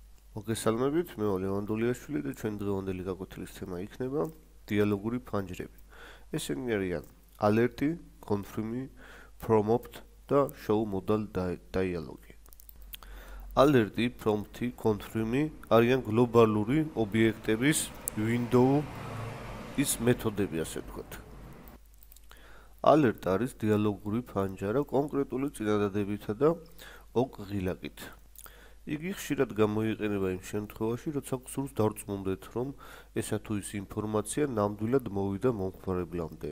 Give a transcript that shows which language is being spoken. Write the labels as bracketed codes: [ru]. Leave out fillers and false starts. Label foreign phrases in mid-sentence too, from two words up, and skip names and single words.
[ka] მოგესალმებით, მე ვარ ლევან დოლიაშვილი და ჩვენ დღევანდელი გაკვეთილის თემა იქნება დიალოგური ფანჯრები. ესენი არიან [en] alert, confirm, prompt [ka] და [en] show modal dialogue. Alert, prompt, confirm [ka] არიან გლობალური ობიექტების window-ის მეთოდები, ასე ვთქვათ. Alert არის დიალოგური ფანჯარა კონკრეტული წინადადებითა და ოღილაკით. იგი ხშირად გამოიყენება იმ შემთხვევაში, როცა გსურს დარწმუნდეთ, რომ ესა თუ ის ინფორმაცია ნამდვილად მოვიდა მომხმარებლამდე.